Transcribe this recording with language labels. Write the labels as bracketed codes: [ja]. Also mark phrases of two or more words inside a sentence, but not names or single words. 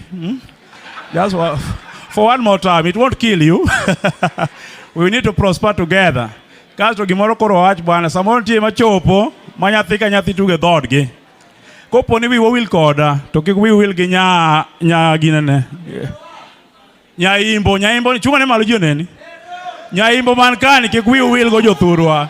[en] Just for one more time. It won't kill you. We need to prosper together. [luo] Kasto gimoro koro wach bwana, samoro tie machopo, manyathi ka nyathi tuge dhodgi. Kopo ni wiwa wil koda, to kik wiwa wil gi nya ginene. Nyaimbo ni chunga ne malo joneni. Nyaimbo man kani kik wiwa wil go jothurwa.